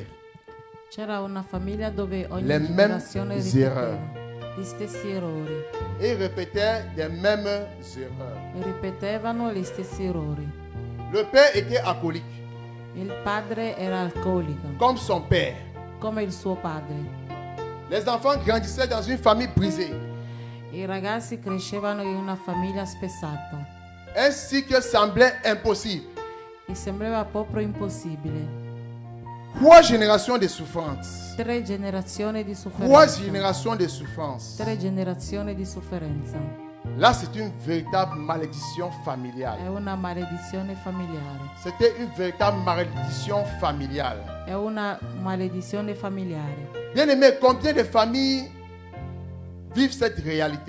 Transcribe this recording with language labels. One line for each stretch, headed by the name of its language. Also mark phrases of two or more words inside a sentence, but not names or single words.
Italian: C'era una famiglia dove ogni
French: les mêmes
Italian: generazione
French: erreurs.
Italian: ripeteva gli stessi errori
French: Et répétait des mêmes erreurs.
Italian: e ripetevano gli stessi errori.
French: Le père était alcoolique,
Italian: Il padre era alcolico,
French: comme son père.
Italian: come il suo padre.
French: Les enfants grandissaient dans une famille brisée.
Italian: I ragazzi crescevano in una famiglia spezzata
French: Un cycle semblait impossible.
Italian: e sembrava proprio impossibile.
French: 3 générations de souffrance.
Italian: 3 generazioni di 3 sofferenza.
French: générations de souffrance.
Italian: 3 generazioni di sofferenza.
French: Là, c'est une véritable malédiction familiale.
Italian: È una maledizione familiare.
French: C'était une véritable malédiction familiale.
Italian: È una maledizione familiare.
French: Bien aimé, combien de familles vivent cette réalité?